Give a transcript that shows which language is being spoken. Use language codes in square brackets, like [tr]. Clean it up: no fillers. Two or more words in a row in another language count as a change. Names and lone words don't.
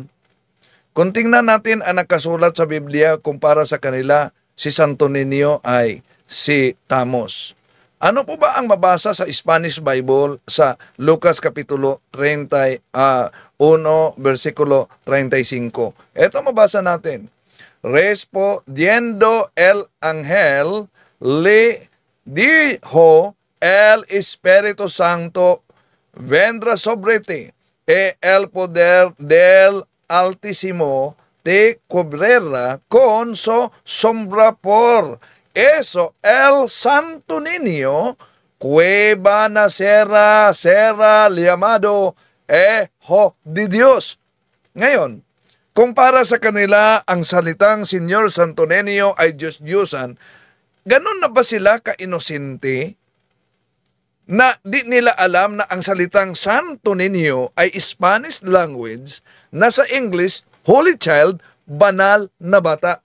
[tl] Kung tingnan natin ang nakasulat sa Biblia, kumpara sa kanila, si Santo Niño ay si Tamos. Ano po ba ang mabasa sa [en] Spanish Bible [tl] sa Lucas Kapitulo 31, versikulo 35? Ito mabasa natin. [es] Respondiendo el ángel, le dijo, el Espíritu Santo vendrá sobre ti, y el poder del Altísimo te cubrirá con su sombra. Por eso el Santo Niño que va a nacer será llamado Hijo de Dios. [tl] Ngayon, kumpara sa kanila, ang salitang Señor Santo Niño ay Diyos-Diyosan, ganun na ba sila ka-inosente na di nila alam na ang salitang Santo Niño ay [en] Spanish language [tl] na sa English, [en] Holy Child, [tl] banal na bata.